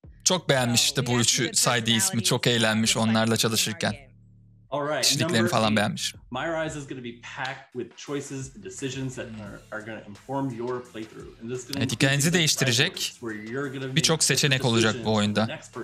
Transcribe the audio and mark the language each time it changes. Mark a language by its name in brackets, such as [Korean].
[Turkish] Çok beğenmiş işte bu üçü saydığı ismi. Çok eğlenmiş onlarla çalışırken. Kişiliklerini falan beğenmiş. [English] My Rise is going to be packed with choices and decisions that are going to inform your playthrough. [Turkish] Evet, hikayenizi değiştirecek birçok seçenek olacak bu oyunda.